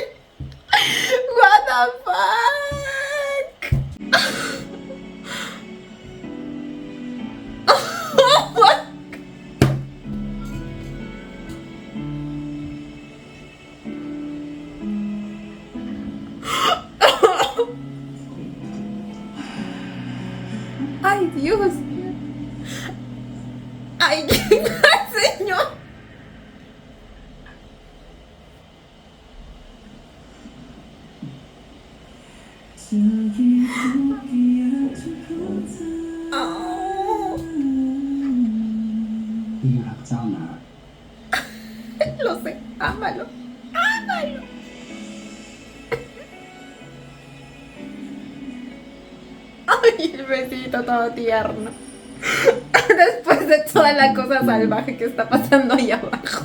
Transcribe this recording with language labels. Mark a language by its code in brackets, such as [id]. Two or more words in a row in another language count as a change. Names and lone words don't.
[en] What the fuck? [es] Ay, Dios. Ay, señor. Oh, [th] พี่รักเจ้านะ [es] lo sé, ámalo, ámalo. Ay, el besito todo tierno. Después de toda la cosa salvaje que está pasando ahí abajo.